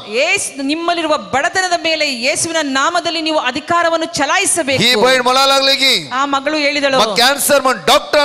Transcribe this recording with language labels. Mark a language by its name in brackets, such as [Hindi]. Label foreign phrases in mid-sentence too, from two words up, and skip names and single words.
[Kannada] ನಿಮ್ಮಲ್ಲಿರುವ ಬಡತನದ ಮೇಲೆ ಯೇಸುವಿನ ನಾಮದಲ್ಲಿ ನೀವು ಅಧಿಕಾರವನ್ನು ಚಲಾಯಿಸಬೇಕು. [Konkani] ही बहीण म्हणा लागली की [Kannada] ಆ ಮಗಳು ಹೇಳಿದಳು, [Konkani] म्हाका कॅन्सर म्हूण